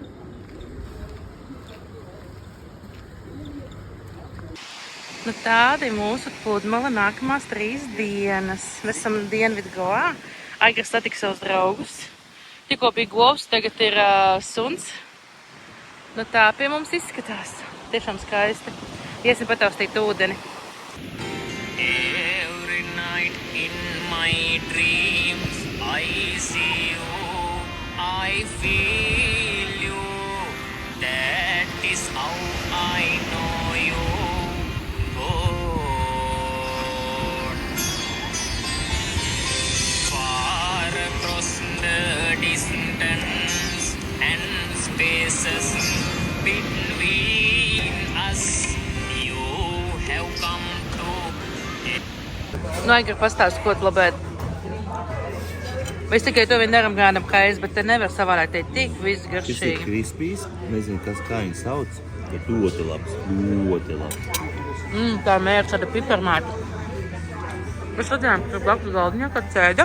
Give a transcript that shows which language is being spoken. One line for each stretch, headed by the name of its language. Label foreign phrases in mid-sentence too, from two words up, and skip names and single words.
Latvian: Nu, tāda ir mūsu pludmale nākamās 3 dienas. Mēs esam Dienvidgoā. Aigra satika savus draugus. Tikko bija govs, tagad ir suns. Nu, tā pie mums izskatās. Tiešām skaisti. Iesim pataustīt ūdeni.
English: Every night in my dreams I see you, I feel you. That is how I know you. Far across the distance and spaces between us, you have come to.
Latvian: Nu, Aigra pastāst, ko tu labēt. Mēs tikai to vien daram gādam kaiz, bet te nevar savādāk teikt tik viss Šis ir garšīgi. krispijs. Nezinu, kā viņu sauc, bet ļoti labs. Ļoti labs. Tā ir mērķa tāda piparmāta. Mēs redzējām, ka tur blakus galdiņā, kad cēda.